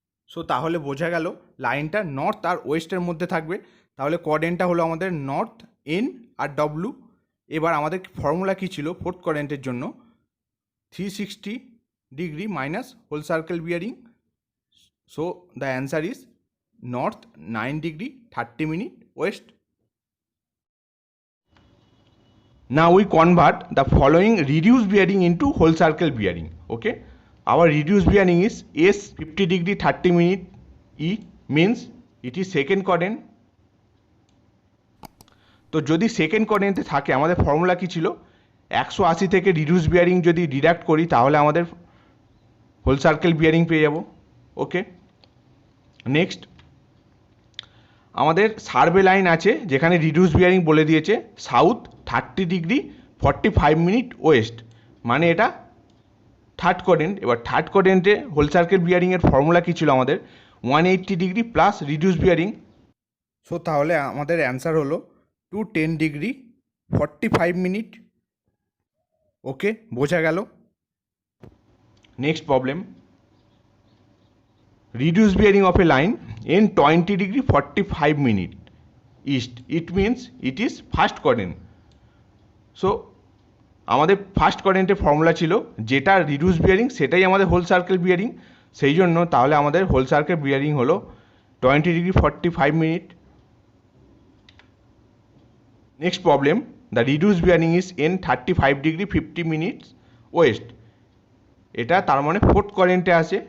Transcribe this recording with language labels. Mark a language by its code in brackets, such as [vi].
[bn] So তাহলে বোঝা গেল লাইনটা নর্থ আর ওয়েস্টের মধ্যে থাকবে, তাহলে কোয়াড্রেন্টটা হলো আমাদের নর্থ এন আর ডব্লু। এবার আমাদের ফর্মুলা কী ছিল ফোর্থ কোয়াড্রেন্টের জন্য, 360 degree minus whole circle bearing. [en] So the answer is north 9 degree 30 minute west. Now we convert the following reduced bearing into whole circle bearing. Okay, our reduced bearing is S 50 degree 30 minute, E means it is second quadrant. [bn] তো যদি second কোয়াড্রেন্টে থাকে আমাদের formula কী ছিল, 180 থেকে reduce bearing যদি deduct করি তাহলে আমাদের হোল সার্কেল বিয়ারিং পেয়ে যাব। ওকে, নেক্সট আমাদের সার্ভে লাইন আছে যেখানে রিডিউস বিয়ারিং বলে দিয়েছে সাউথ 30 ডিগ্রি 45 মিনিট ওয়েস্ট, মানে এটা থার্ড কোয়াড্রেন্ট। এবার থার্ড কোয়াড্রেন্টে হোল সার্কেল বিয়ারিংয়ের ফর্মুলা কী ছিল আমাদের, 180 degree plus reduce bearing. So তাহলে আমাদের অ্যান্সার হলো 210 ডিগ্রি 45 মিনিট। ওকে, বোঝা গেল। [en] Next problem, reduce bearing of a line in 20 degree 45 minute east, it means it is first quadrant. [bn] So আমাদের first কোয়াড্রেন্টের formula ছিল যেটা রিডিউস বিয়ারিং সেটাই আমাদের হোল সার্কেল বিয়ারিং, সেই জন্য তাহলে আমাদের হোল সার্কেল বিয়ারিং হলো 20 degree 45 minute. [en] next problem, the reduce bearing is in 35 degree 50 minutes west, [bn] এটা তার মানে ফোর্থ কোয়াড্রেন্টে আছে।